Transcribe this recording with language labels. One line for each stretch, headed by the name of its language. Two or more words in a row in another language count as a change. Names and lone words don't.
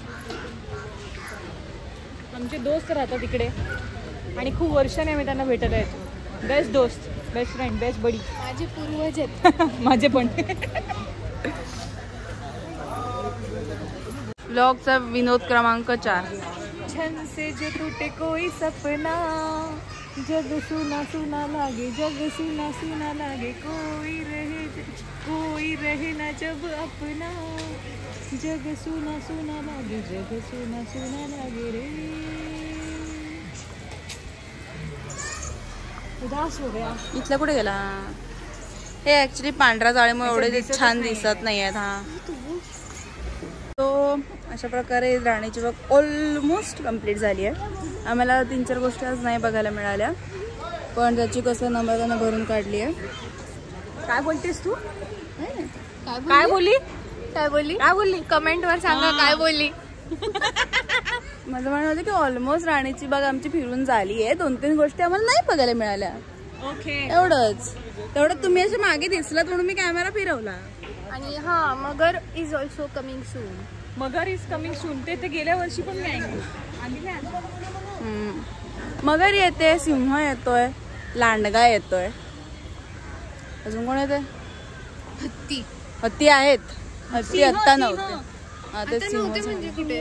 Marathi: आमचे दोस्त राहतात तिकडे आणि खूप वर्षाने आम्ही त्यांना भेटायला येतो.
English: best दोस्त, best friend, best buddy.
Marathi: माझे पूर्वज आहेत. माझे पण. ब्लॉगचा विनोद क्रमांक 4.
Hindi: छन से जो टूटे कोई सपना, जग सुना सुना लागे, जग सुना सुना लागे, कोई रहे ना जब अपना, जग सुना सुना लागे, जग सुना सुना लागे रे. उदास हो गया.
Marathi: इथला कुठे गेला? हे ऍक्च्युली पांढऱ्या जाळीमुळे एवढे छान दिसत नाही आहेत. हा, तो अशा प्रकारे राणीची बाग
English: almost complete
Marathi: झाली आहे. आम्हाला 3-4 गोष्टी आज नाही बघायला मिळाल्या, पण त्याची कसं नम्रतानं भरून काढली आहे. काय बोलतेस तू? काय काय बोलली? काय बोलली? काय बोलली? कमेंट वर सांगा काय बोलली. माझं म्हणणं होतं की ऑलमोस्ट राणीची बाग आमची फिरून झाली आहे. 2-3 गोष्टी आम्हाला नाही बघायला मिळाल्या. ओके. एवढंच. तेवढं तुम्ही असे मागे दिसलात म्हणून मी कॅमेरा फिरवला. आणि हा
English: मगर is also coming soon. मगर is coming soon.
Marathi: ते गेल्या वर्षी पण मी आणली. मगर येते, सिंह येतोय, लांडगा येतोय. अजून कोण येते? हत्ती. हत्ती आहेत. हत्ती आत्ता नव्हते. आता नव्हते म्हणजे कुठे?